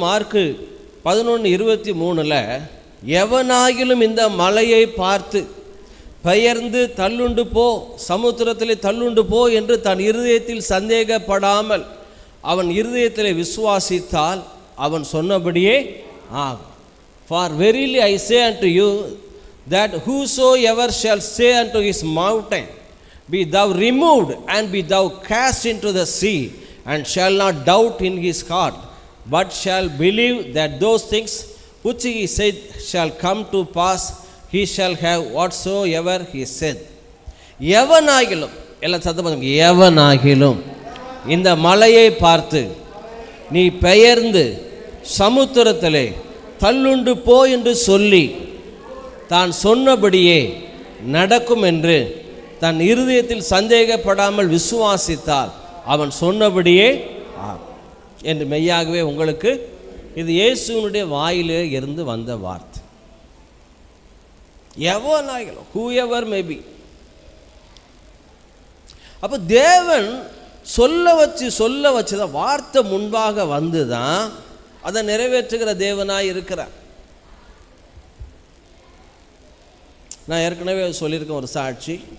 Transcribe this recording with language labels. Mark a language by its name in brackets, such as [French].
[Tamil] Mark 11:23 எவனாகிலும் இந்த மலையை பார்த்து பெயர்ந்து தள்ளுண்டு போ, சமுத்திரத்திலே தள்ளுண்டு போ என்று தன் இருதயத்தில் சந்தேகப்படாமல் அவன் இருதயத்தில் விசுவாசித்தால் அவன் சொன்னபடியே ஆகும். [English] For verily I say unto you that whosoever shall say unto his mountain, be thou removed and be thou cast into the sea, and shall not doubt in his heart, but shall believe that those things which he said shall come to pass, he shall have whatsoever he said. [Tamil] எவனாகிலும், எல்லாம் சத்தமாக, எவனாகிலும் இந்த மலையை பார்த்து நீ பெயர்ந்து சமுத்திரத்திலே தள்ளுண்டு போ என்று சொல்லி தான் சொன்னபடியே நடக்கும் என்று தன் இருதயத்தில் சந்தேகப்படாமல் விசுவாசித்தால் அவன் சொன்னபடியே என்று மெய்யாகவே உங்களுக்கு இது இயேசுவினுடைய வாயிலே இருந்து வந்த வார்த்தை. எவனாகிலும், [English] whoever may be. [Tamil] அப்போ தேவன் சொல்ல வச்சு தான் வார்த்தை முன்பாக வந்து தான் அதை நிறைவேற்றுகிற தேவனாய் இருக்கிறார். நான் ஏற்கனவே சொல்லியிருக்கேன் ஒரு சாட்சி.